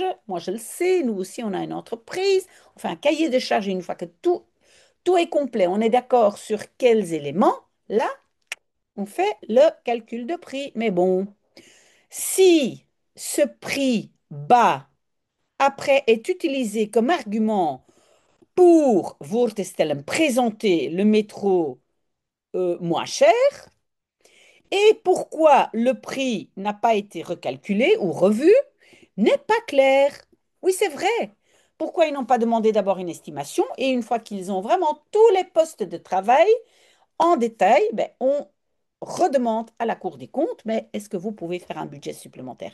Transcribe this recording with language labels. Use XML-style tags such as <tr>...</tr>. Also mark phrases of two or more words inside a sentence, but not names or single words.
<fr>Moi, je le sais, nous aussi, on a une entreprise. On fait un cahier de charges et une fois que tout est complet, on est d'accord sur quels éléments. Là, on fait le calcul de prix. Mais bon, si ce prix bas, après, est utilisé comme argument pour</fr> <nl>voor te stellen,</nl> <fr>présenter le métro moins cher, et pourquoi le prix n'a pas été recalculé ou revu, n'est pas clair. Oui, c'est vrai. Pourquoi ils n'ont pas demandé d'abord une estimation et une fois qu'ils ont vraiment tous les postes de travail en détail, ben, on redemande à la Cour des comptes, mais est-ce que vous pouvez faire un budget supplémentaire?</fr>